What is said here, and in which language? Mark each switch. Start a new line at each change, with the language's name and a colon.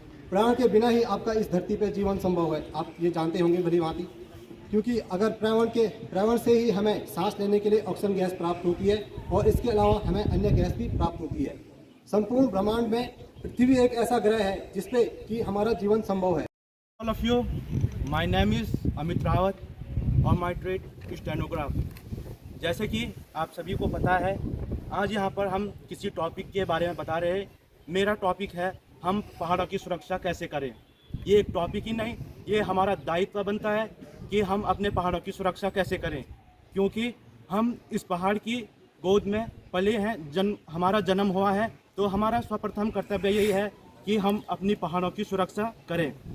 Hindi: पर्यावरण के बिना ही आपका इस धरती पर जीवन संभव है, आप ये जानते होंगे भली भांति। क्योंकि अगर पर्यावरण से ही हमें सांस लेने के लिए ऑक्सीजन गैस प्राप्त होती है और इसके अलावा हमें अन्य गैस भी प्राप्त होती है। संपूर्ण ब्रह्मांड में पृथ्वी एक ऐसा ग्रह है जिसपे कि हमारा जीवन संभव है।
English: All of you, my name is Amit Rawat
Hindi: और
English: my trade stenograph.
Hindi: जैसे कि आप सभी को पता है, आज यहाँ पर हम किसी टॉपिक के बारे में बता रहे हैं। मेरा टॉपिक है हम पहाड़ों की सुरक्षा कैसे करें। ये एक टॉपिक ही नहीं, ये हमारा दायित्व बनता है कि हम अपने पहाड़ों की सुरक्षा कैसे करें, क्योंकि हम इस पहाड़ की गोद में पले हैं, हमारा जन्म हुआ है, तो हमारा सर्वप्रथम कर्तव्य यही है कि हम अपनी पहाड़ों की सुरक्षा करें।